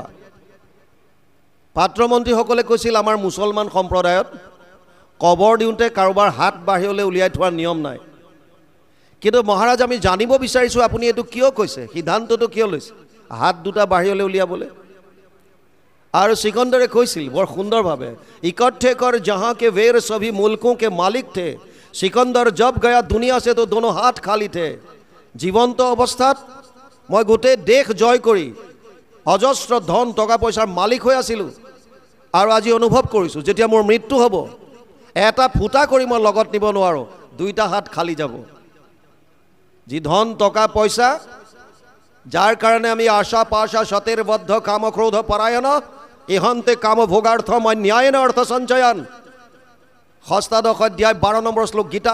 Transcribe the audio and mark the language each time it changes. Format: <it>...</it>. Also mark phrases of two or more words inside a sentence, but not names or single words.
<as>পাত্ৰ মন্ত্ৰীসকলে কৈছিল আমাৰ মুছলমান সম্প্ৰদায়ত কবৰ দিওঁতে কাৰোবাৰ হাত বাহিৰলৈ উলিয়াই থোৱাৰ নিয়ম নাই। কিন্তু মহাৰাজ, আমি জানিব বিচাৰিছোঁ আপুনি এইটো কিয় কৈছে, সিদ্ধান্তটো কিয় লৈছে হাত দুটা বাহিৰলৈ উলিয়াবলৈ? আৰু সিকন্দৰে কৈছিল বৰ সুন্দৰভাৱে,</as> <hi>इकट्ठे कर জहाँ के वेर सभी मुल्कों के मालिक थे, सिकंदर जब गया दुनिया से तो दोनों हाथ खाली थे।</hi> <as>জীৱন্ত অৱস্থাত মই গোটেই দেশ জয় কৰি অজস্ৰ ধন টকা পইচাৰ মালিক হৈ আছিলোঁ, আৰু আজি অনুভৱ কৰিছোঁ যেতিয়া মোৰ মৃত্যু হ'ব এটা ফুটা কৰি মই লগত নিব নোৱাৰোঁ, দুইটা হাত খালি যাব। যি ধন টকা পইচা যাৰ কাৰণে আমি</as> <sa>আশা পাশা সতেৰ বদ্ধ কাম ক্ৰোধ পৰায়ণ ইহন্তে কাম ভোগাৰ্থ অন্যায়ন অৰ্থ সঞ্চয়ন,</sa> <as>ষষ্ঠাদশ অধ্যায় 12 নম্বৰ শ্লোক গীতা।</as>